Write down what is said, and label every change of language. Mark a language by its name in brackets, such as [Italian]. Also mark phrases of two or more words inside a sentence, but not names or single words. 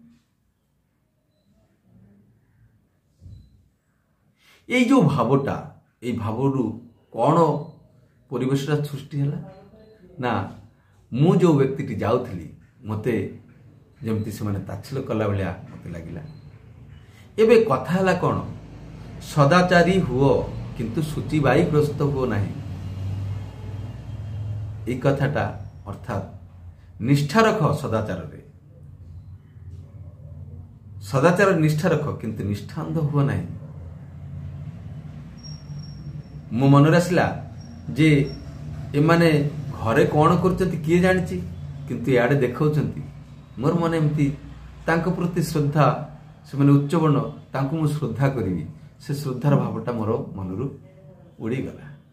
[Odia] এই ଯେଉଁ ଭାବଟା, এই ଭାବରୁ କ'ଣ ପରିବେଶଟା ସୃଷ୍ଟି ହେଲା ନା, ମୁଁ ଯେଉଁ ବ୍ୟକ୍ତିଟି ଯାଉଥିଲି ମୋତେ ଯେମିତି ସେମାନେ ତାଚ୍ଛଲ୍ୟ କଲା ଭଳିଆ ମୋତେ ଲାଗିଲା। ଏବେ କଥା ହେଲା କ'ଣ? ସଦାଚାରୀ ହୁଅ କିନ୍ତୁ ସୂଚୀବାଈଗ୍ରସ୍ତ ହୁଅ ନାହିଁ। ଏଇ କଥାଟା ଅର୍ଥାତ୍ ନିଷ୍ଠା ରଖ ସଦାଚାରେ, ସଦାଚାର ନିଷ୍ଠା ରଖ କିନ୍ତୁ ନିଷ୍ଠାନ୍ଧ ହୁଅ ନାହିଁ। ମୋ ମନରେ ଆସିଲା ଯେ ଏମାନେ ଘରେ କ'ଣ କରୁଛନ୍ତି କିଏ ଜାଣିଛି, କିନ୍ତୁ ଇଆଡ଼େ ଦେଖାଉଛନ୍ତି। ମୋର ମନେ ଏମିତି ତାଙ୍କ ପ୍ରତି ଶ୍ରଦ୍ଧା, ସେମାନେ ଉଚ୍ଚବର୍ଣ୍ଣ, ତାଙ୍କୁ ମୁଁ ଶ୍ରଦ୍ଧା କରିବି, ସେ ଶ୍ରଦ୍ଧାର ଭାବଟା ମୋର ମନରୁ ଉଡ଼ିଗଲା।